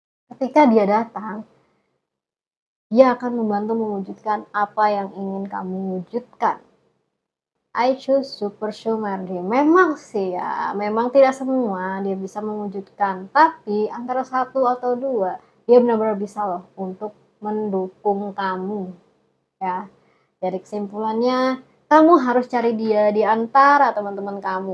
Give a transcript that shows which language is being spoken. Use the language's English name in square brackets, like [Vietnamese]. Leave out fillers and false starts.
[Indonesian] Ketika dia datang, dia akan membantu mewujudkan apa yang ingin kamu wujudkan. [English] I choose to pursue my dream. [Indonesian] Memang sih ya, memang tidak semua dia bisa mewujudkan, tapi antara satu atau dua, dia benar-benar bisa loh untuk mendukung kamu. Ya, jadi kesimpulannya, kamu harus cari dia di antara teman-teman kamu.